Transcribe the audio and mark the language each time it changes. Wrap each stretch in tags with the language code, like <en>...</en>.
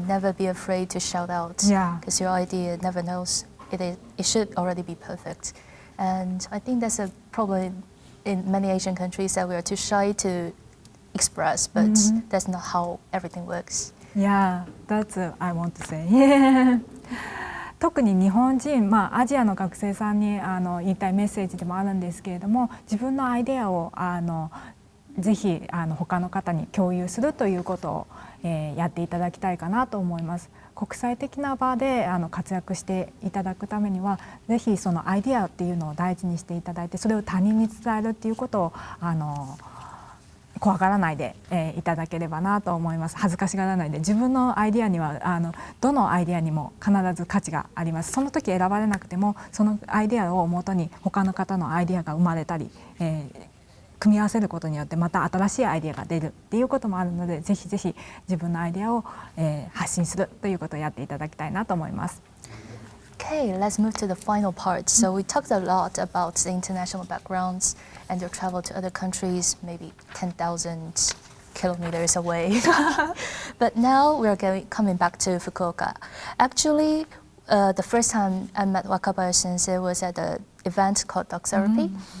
<en>Never be afraid to shout out. Yeah. Because your idea never knows. It should already be perfect. And I think that's a problem in many Asian countries, that we are too shy to express, but that's not how everything works. Yeah, that's I want to say.</en> <ja>特に日本人、アジアの学生さんに言いたいメッセージでもあるんですけれども、自分のアイデアをぜひ他の方に共有するということを、やっていただきたいかなと思います。国際的な場で活躍していただくためには、ぜひそのアイデアっていうのを大事にしていただいて、それを他人に伝えるっていうことを怖がらないで、いただければなと思います。恥ずかしがらないで、自分のアイデアにはどのアイデアにも必ず価値があります。その時選ばれなくても、そのアイデアをもとに他の方のアイデアが生まれたり、組み合わせることによってまた新しいアイデアが出るっていうこともあるので、ぜひぜひ自分のアイデアを、発信するということをやっていただきたいなと思います。</ja> <en>Okay, let's move to the final part. So we talked a lot about the international backgrounds and your travel to other countries, maybe 10,000 kilometers away. But now we are coming back to Fukuoka. Actually, the first time I met Wakabayashi sensei was at an event called Dog Therapy.</en>